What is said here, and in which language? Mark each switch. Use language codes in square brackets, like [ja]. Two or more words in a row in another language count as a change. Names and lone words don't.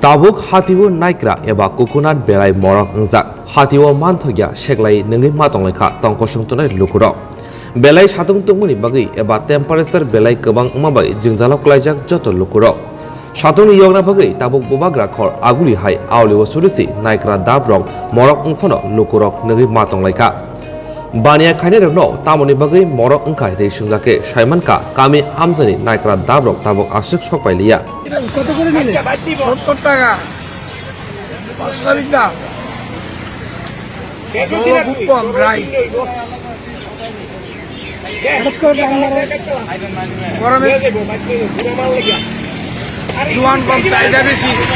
[trk] Tabuk hatiwo naikra eba coconut belai morok engjak hatiwo manthogia seglai nengi matong lekha tongkosong tonai lukuro belai satung tungmuni bagi eba temperature belai kebang mabai jingjalok klaijak joto lukuro satung yogna bagi tabuk bobagra khor aguli hai awliwo surisi naikra dabrok morok ungfono lukurok nengi matong lekha Bania khaine rokno tamoni bagi morok ungkai rei sungjake saimanka kami amjani naikra dabrok tabuk asuk sokpailiya [bn] কত করে নিলে 70 টাকা 500 বিঘা খুব কম রাই গরমে জোয়ান কম চাহিদা বেশি